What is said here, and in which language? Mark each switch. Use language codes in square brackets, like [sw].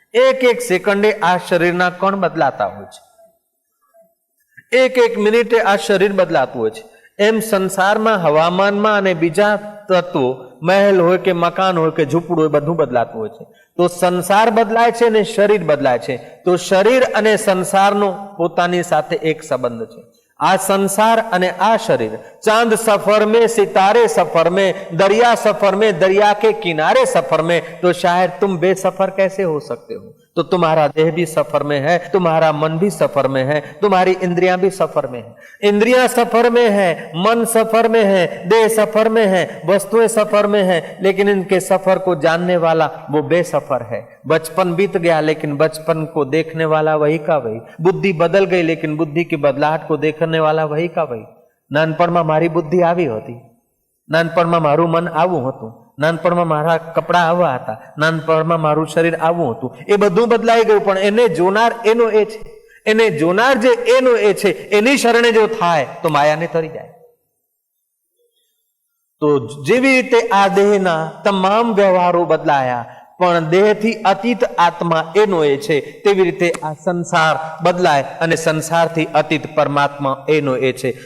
[gu] એક એક સેકન્ડે આ શરીરના કણ બદલાતા હોય છે, એક એક મિનિટે આ શરીર બદલાતું હોય છે. એમ સંસારમાં, હવામાનમાં અને બીજા તત્વો, મહેલ હોય કે મકાન હોય કે ઝૂંપડું હોય, બધું બદલાતું હોય છે. તો સંસાર બદલાય છે અને શરીર બદલાય છે. તો શરીર અને સંસારનો પોતાની સાથે એક સંબંધ છે. આ સંસાર અને આ [hi] शरीर, चांद सफर में, सितारे सफर में, दरिया सफर में, दरिया के किनारे सफर में, तो शायद तुम बेसफर कैसे हो सकते हो? तो तुम्हारा देह भी सफर में है, तुम्हारा मन भी सफर में है, तुम्हारी इंद्रियां भी सफर में है. इंद्रियां सफर में है, मन सफर में है, देह सफर में है, वस्तुएं सफर में है, लेकिन इनके सफर को जानने वाला वो बेसफर है. बचपन बीत गया लेकिन बचपन को देखने वाला वही का वही. बुद्धि बदल गई लेकिन बुद्धि की बदलाहट को देखने वाला वही का वही. [gu] નાનપણમાં મારી બુદ્ધિ આવી હતી, નાનપણમાં મારું મન આવું હતું, નાનપણમાં મારા કપડા આવા હતા, નાનપણમાં મારું શરીર આવું હતું, એ બધું બદલાઈ ગયું, પણ એને જોનાર એનો એ છે. એને જોનાર જે એનો એ છે, એની શરણે જો થાય તો માયાને તરી જાય. તો જેવી રીતે આ દેહના તમામ વ્યવહારો બદલાયા, પણ દેહથી અતીત આત્મા એનો એ છે, તેવી રીતે આ સંસાર બદલાય અને સંસારથી અતીત પરમાત્મા એનો એ છે.